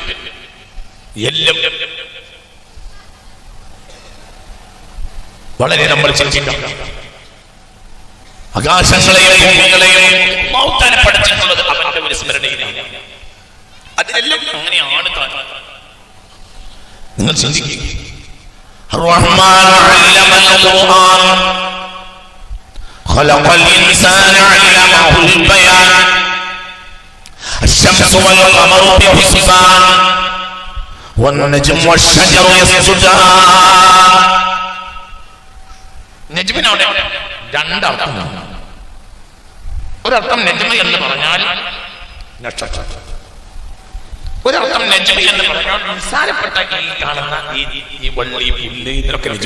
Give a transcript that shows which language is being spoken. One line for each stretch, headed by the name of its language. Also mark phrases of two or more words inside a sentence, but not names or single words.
Malayalam: എല്ലാം വളരെ നമ്മൾ ചിന്തിക്കണം. ആകാശങ്ങളെയും ഭൂമികളെയും അല്ലാഹു പഠിച്ചിട്ടുള്ളത് അവന്റെ ഒരു സ്മരണയിലാണ്. അതിലെല്ലാം അങ്ങനെയാണ്. നിങ്ങൾ ചിന്തിക്കുക.
Arabic: الرحمن علم القرآن خلق الإنسان علمه البيان الشمس والقمر بحسبان والنجم والشجر يسجدان.
Malayalam: നജ്മിനോടെ രണ്ടർത്ഥമാണ്. ഒരർത്ഥം നജ്മ എന്ന് പറഞ്ഞാൽ നക്ഷത്രം, ഒരർത്ഥം നജ്മ എന്ന് പറഞ്ഞാൽ നിസ്സാരപ്പെട്ട ഈ കാണുന്ന ഈ വള്ളി പുല്ല് ഇതിലൊക്കെ നജ്മ.